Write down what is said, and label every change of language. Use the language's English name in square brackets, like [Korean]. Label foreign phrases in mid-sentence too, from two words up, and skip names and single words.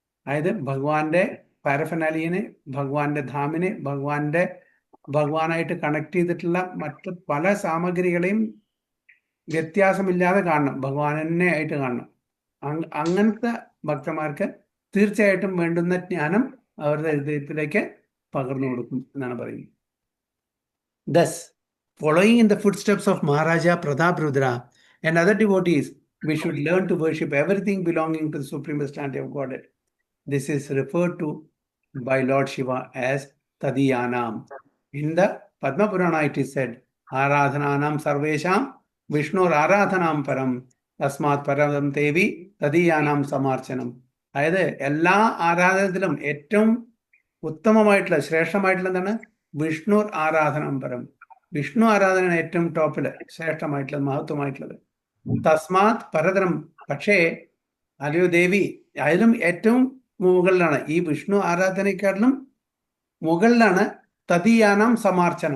[Malayalam] അതായത് ഭഗവാന്റെ പാരഫെനാലിയനെ, ഭഗവാന്റെ ധാമിനെ, ഭഗവാനായിട്ട് കണക്ട് ചെയ്തിട്ടുള്ള മറ്റ് പല സാമഗ്രികളെയും വ്യത്യാസമില്ലാതെ കാണണം, ഭഗവാനെ ആയിട്ട് കാണണം. അങ്ങനത്തെ ഭക്തന്മാർക്ക് തീർച്ചയായിട്ടും വേണ്ടുന്ന ജ്ഞാനം അവരുടെ ഹൃദയത്തിലേക്ക് പകർന്നു കൊടുക്കും എന്നാണ് പറയുന്നത്. [English] Thus, following in the footsteps of Maharaja Prataprudra and other devotees, we should learn to worship everything belonging to the Supreme Personality of Godhead. This is referred to by Lord Shiva as Tadiyanam. In the Padma Purana it is said, [Sanskrit] आराधनानां सर्वेषां विष्णुर् आराधनं परं तस्मात् परं देवी तदीयानां समर्चनम्. [Malayalam] അതായത് എല്ലാ ആരാധനത്തിലും ഏറ്റവും ഉത്തമമായിട്ടുള്ള ശ്രേഷ്ഠമായിട്ടുള്ള എന്താണ്? [Sanskrit] വിഷ്ണു ആരാധനാപരം. [Malayalam] വിഷ്ണു ആരാധനയാണ് ഏറ്റവും ടോപ്പില് ശ്രേഷ്ഠമായിട്ടുള്ളത്, മഹത്വമായിട്ടുള്ളത്. [Sanskrit] തസ്മാത് പരതരം, [Malayalam] പക്ഷേ അല്ലയോ ദേവി, അതിലും ഏറ്റവും മുകളിലാണ്, ഈ വിഷ്ണു ആരാധനയെക്കാട്ടിലും മുകളിലാണ് [Sanskrit] തദീയാനാം സമാർച്ചനം.